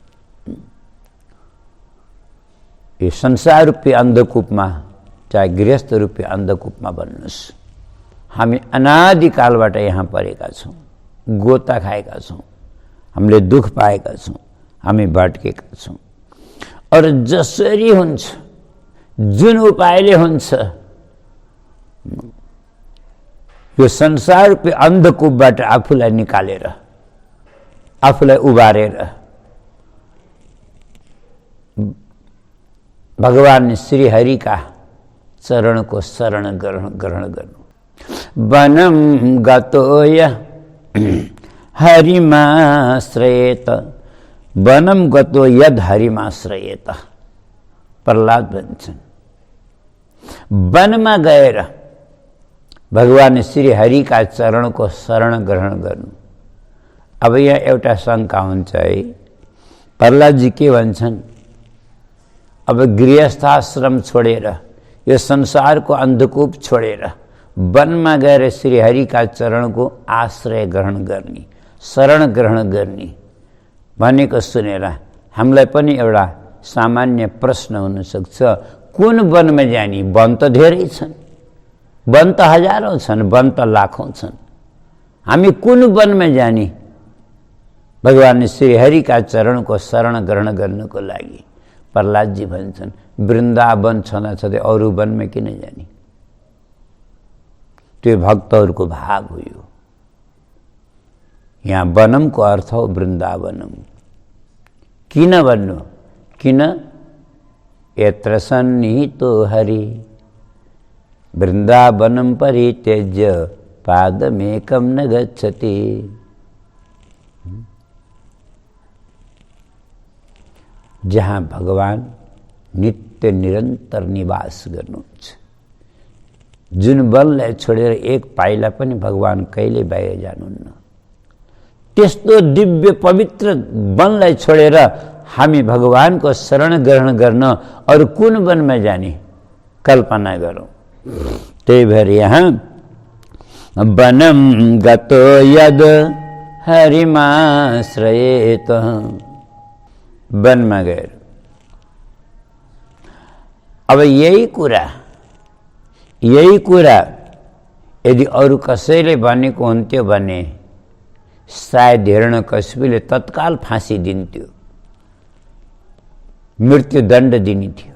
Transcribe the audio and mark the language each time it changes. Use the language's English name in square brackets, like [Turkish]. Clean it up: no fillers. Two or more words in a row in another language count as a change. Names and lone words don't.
[Nepali] यो संसार रूपी अन्धकूपमा, चाहे गृहस्थ रूपी अन्धकूपमा भन्नुहोस्, हामी अनादिकालबाट यहाँ परेका छौँ, गोता खाएका छौँ, हामीले दुख पाएका छौँ, हामी भट्केका छौँ। और जसरी हुन्छ, जुन उपायले हुन्छ, यो संसार रूपी अन्धकूपबाट आफूलाई निकालेर, आफूलाई उबारेर भगवान श्री हरि का चरण को शरण ग्रहण गर्नु। [Sanskrit] वनम गतो यः हरिमाश्रयेत, वनम गतो यद हरिमाश्रयेत, [Nepali] प्रहलाद भन्छन्। वनमा गएर भगवान श्री हरि का चरण को शरण ग्रहण गर्नु। अब यहाँ एउटा शंका हुन्छ है, प्रहलाद जी के भन्छन्, अब गृहस्थाश्रम छोडेर, यो संसारको अन्धकूप छोडेर वनमा गएर श्री हरि का चरणको आश्रय ग्रहण गर्ने, शरण ग्रहण गर्ने भनेको सुनेर हामीलाई पनि एउटा सामान्य प्रश्न हुन सक्छ, कुन वनमा जाने? वन त धेरै छन्, वन त हजारौं छन्, वन त लाखौं छन्, हामी कुन वनमा जाने भगवान श्री हरि का चरण को शरण ग्रहण गर्नको लागि? प्रहलाद जी भन्छन्, वृन्दावन छँदा छँदै अरू वनमा किन जाने? त्यो भक्तहरूको भाग हो। यो यहाँ वनमको अर्थ हो वृन्दावनम। किन भन्नु? किन? [Sanskrit] यत्र सन्निहितो हरि वृन्दावनम परित्यज्य पादमेकं न गच्छति। [Nepali] जहाँ भगवान नित्य निरन्तर निवास गर्नुहुन्छ, जुन वनलाई छोडेर एक पाइला पनि भगवान कहिले बाहिर जानुहुन्न, त्यस्तो दिव्य पवित्र वनलाई छोडेर हामी भगवानको शरण ग्रहण गर्न अरू कुन वनमा जाने? कल्पना गरौँ। त्यही भएर यहाँ [Sanskrit] वनम गतो यद हरिमाश्रयेत, [Nepali] वनमा गएर। अब यही कुरा यदि अरू कसैले भनेको हुन्थ्यो भने सायद हिरण्यकशिपुले तत्काल फाँसी दिन्थ्यो, मृत्युदण्ड दिने थियो।